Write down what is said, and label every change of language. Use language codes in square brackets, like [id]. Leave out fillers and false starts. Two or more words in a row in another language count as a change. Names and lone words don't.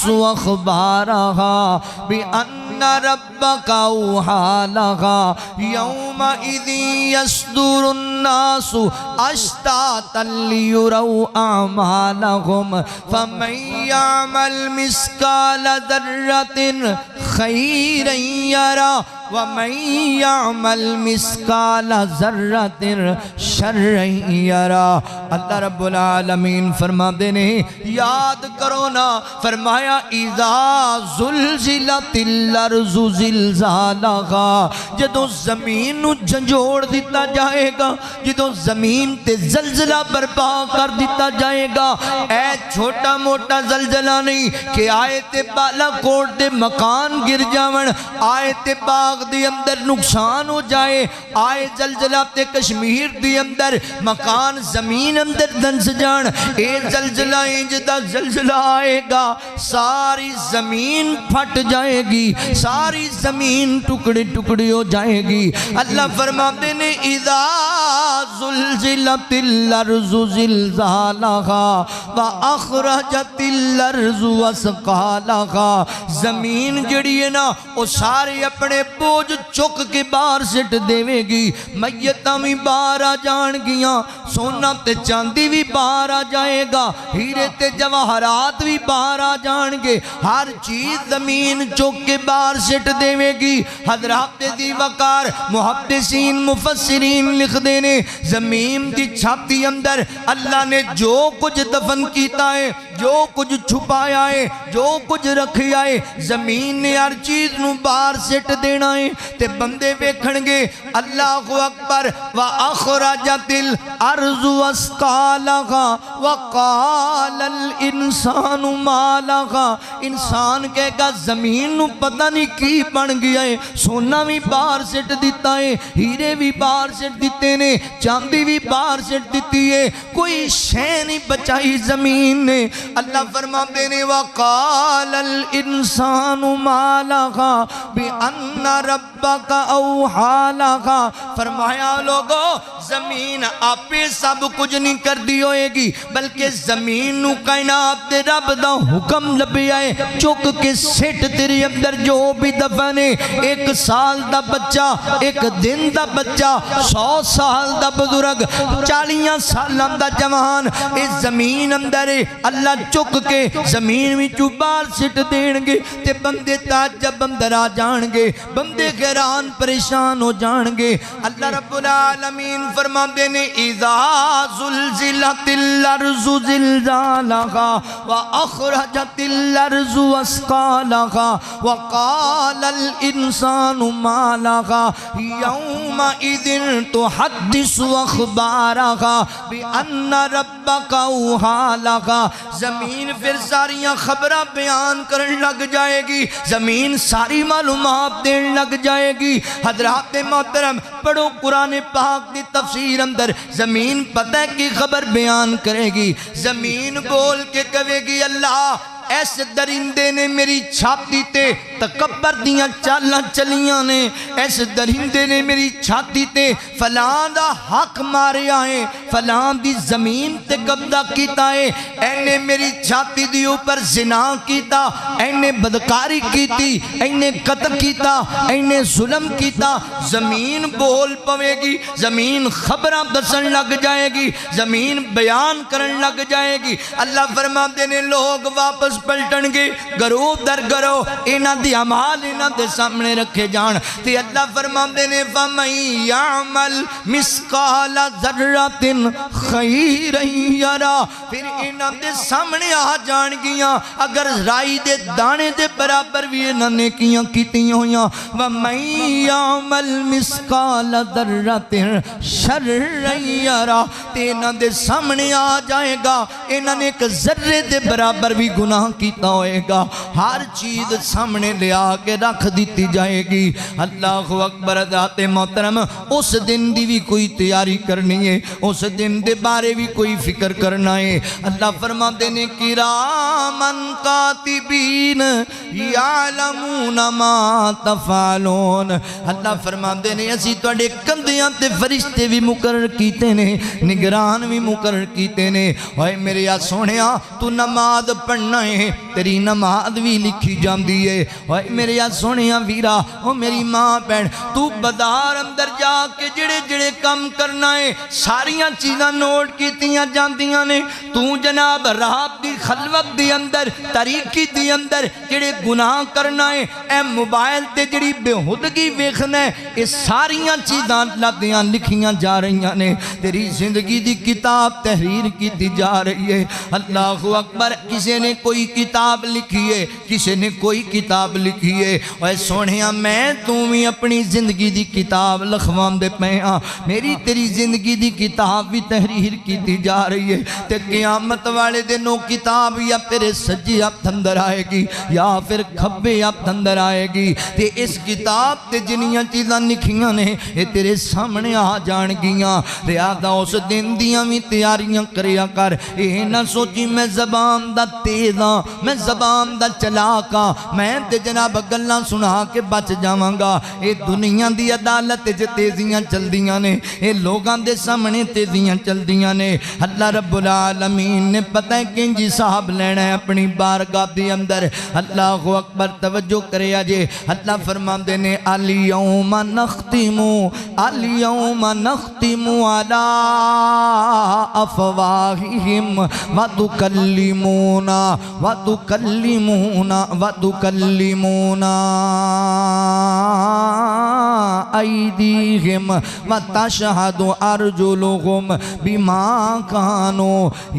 [ar] اخبارها بان ربك اوحى لها يومئذ يصدر الناس اشتاتا ليروا اعمالهم فمن يعمل مثقال ذرة خيرا يره وَمَن يَعْمَلْ مِثْقَالَ ذَرَّةٍ شَرًّا يَرَهُ۔ اللہ رب العالمین [pa] فرما دینے یاد کرو نا، فرمایا [ar] اِذَا زُلْزِلَتِ الْأَرْضُ زِلْزَالَهَا، [pa] جدوں زمین نو جھنجھوڑ دیتا جائے گا، جدوں زمین تے زلزلہ برپا کر دیتا جائے گا۔ اے چھوٹا موٹا زلزلہ نہیں کہ آئے تے بالا کوٹ دے مکان گر جاون، آئے تے باغ عراق دی اندر نقصان ہو جائے، آئے زلزلہ تے کشمیر دی اندر مکان زمین اندر دنس جان، اے زلزلہ انجدہ زلزلہ آئے گا، ساری زمین پھٹ جائے گی، ساری زمین ٹکڑے ٹکڑے ہو جائے گی۔ اللہ فرماتے نے [ar] اذا زلزلت الارض زلزالہا واخرجت الارض اسقالہا، [pa] زمین جڑی ہے نا وہ سارے اپنے بوجھ چک کے باہر سٹ دیوے گی، میتاں بھی باہر آ جان گیاں، سونا تے چاندی بھی باہر آ جائے گا، ہیرے تے جواہرات بھی باہر آ جان گے، ہر چیز زمین چک کے باہر سٹ دیوے گی۔ حضرات دی وقار محدثین مفسرین لکھ دینے، زمین دی چھاتی اندر اللہ نے جو کچھ دفن کیتا ہے، جو کچھ چھپایا ہے، جو کچھ رکھیا ہے، زمین نے ہر چیز نو باہر سٹ دینا ہے۔ تے بندے ویکھن گے [ar] اللہ اکبر وَأَخْرَجَتِ الْأَرْضُ أَثْقَالَهَا وَقَالَ الْإِنسَانُ مَا لَهَا، [pa] انسان کہے گا زمین نو پتہ نہیں کی بن گیا ہے، سونا بھی باہر سٹ دیتا ہے، ہیرے بھی باہر سٹ دیتے نے، چاندی بھی باہر سٹ دیتی ہے، کوئی شے نہیں بچائی زمین نے۔ اللہ فرماتے نے [ar] وَقَالَ الْإِنسَانُ مَا لَهَا بِأَنَّ رَبَّكَ أَوْحَىٰ لَهَا، [pa] فرمایا لوگو زمین آپے سب کچھ نہیں کر دی ہوئے گی، بلکہ زمین نو کائنات دے رب دا حکم لبی آئے، چک کے سٹ تیرے اندر جو بھی دفن ہے، 1 سال دا بچہ، 1 دن دا بچہ، 100 سال دا بزرگ، 40 سالاں دا جوان، اس زمین اندر اللہ چک کے زمین میں چوبار سٹ دین گے، تے بندے تعجب اندر آ جان گے، بندے حیران پریشان ہو جان گے۔ [ar] اللہ رب العالمین [pa] فرماتے نے [ar] اذا زلزلت الارض زلزالہا واخرجت الارض اسقالہا وقال الانسان ما لها یومئذ تحدث اخبارہا بان ربک اوحیٰ لها، [pa] زمین پھر ساریاں خبریں بیان کرن لگ جائے گی، زمین ساری معلومات دین لگ جائے گی۔ حضرات محترم پڑھو قرآن پاک دی تفسیر اندر، زمین پتہ کی خبر بیان کرے گی، زمین بول کے کہے گی اللہ ایس درندے نے میری چھاتی تے تکبر دیاں چالاں چلیاں نے، ایس درندے نے میری چھاتی تے فلاں دا حق مارے آئے، فلاں دی زمین تے قبضہ کیتا ہے، اینے میری چھاتی دی اوپر زنا کیتا، اینے بدکاری کیتی، اینے قتل کیتا، اینے ظلم کیتا۔ زمین بول پوے گی، زمین خبراں دسن لگ جائے گی، زمین بیان کرن لگ جائے گی۔ اللہ فرماتے نے لوگ واپس پلٹن گے، گروہ در گروہ انہاں دی اعمال انہاں دے سامنے رکھے جان، تے اللہ فرماتے نے [ar] فَمَن يَعْمَلْ مِثْقَالَ ذَرَّةٍ خَيْرًا يَرَهُ، [pa] پھر انہاں دے سامنے آ جان گیاں اگر رائی دے دانے دے برابر بھی انہاں نے کیاں کیتیاں ہویاں۔ [ar] وَمَن يَعْمَلْ مِثْقَالَ ذَرَّةٍ شَرًّا يَرَهُ، [pa] تے انہاں دے سامنے آ جائے گا انہاں نے ایک ذرے دے برابر بھی گناہ کیتا ہوئے گا، ہر چیز سامنے لے آکے رکھ دیتی جائے گی۔ [ar] اللہ اکبر [pa] ذات محترم، اس دن دی بھی کوئی تیاری کرنی ہے، اس دن دے بارے بھی کوئی فکر کرنا ہے۔ اللہ فرماتے نے [ar] کرامن کاتبین یعلمون ما تفعلون، [pa] اللہ فرماتے نے اسی توڑے کندیاں تے فرشتے بھی مقرر کیتے نے، نگران بھی مقرر کیتے نے۔ اوے میرے یا سونیا تو نماز پڑھنا ہے، تیری نماز بھی لکھی جاندی ہے۔ اوے میرے یا سونیا ویرا، او میری ماں بہن، تو بازار اندر جا کے جڑے جڑے کم کرنا ہے ساریاں چیزاں نوٹ کیتیاں جاندیاں نے، تو جناب رات دی خلوت دی اندر تاریکی دی اندر جڑے گناہ کرنا ہے، اے موبائل تے جڑی بےہودگی ویکھنا ہے، یہ ساریاں چیزاں اللہ دیاں لکھیاں جا رہی نے، تیری زندگی دی کتاب تحریر کی دی جا رہی ہے۔ [ar] اللہ اکبر، [pa] کسی نے کوئی کتاب کتاب لکھی ہے کسی نے کوئی کتاب لکھی ہے اے سونیا میں بھی اپنی زندگی دی کتاب لکھوان دے پے ہاں میری تیری زندگی دی کتاب بھی تحریر کیتی جا رہی ہے تے قیامت والے دنوں کتاب یا تیرے سجے ہاتھ اندر آئے گی یا پھر کھبے ہاتھ اندر آئے گی تے اس کتاب تے جنیاں چیزاں لکھیاں نے یہ تیرے سامنے آ جان گیاں لہذا اس دن دیاں بھی تیاریاں کریا کر یہ نہ سوچی میں زبان دا تیز ہاں میں زبان دا چلاک ہاں میں تے جناب گلاں سنا کے بچ جاواں گا یہ دنیا دی عدالت وچ تیزیاں چلدیاں نے یہ لوگاں دے سامنے تیزیاں چلدیاں نے اللہ رب العالمین نے پتہ ہے کنج صاحب لینا ہے اپنی بارگاہ دے اندر [ar] اللہ اکبر [pa] توجہ کرے جے اللہ فرماندے نے [ar] الیوم نختم علی افواہہم وتکلمونا ایدیہم وتشہد ارجلہم بما کانوا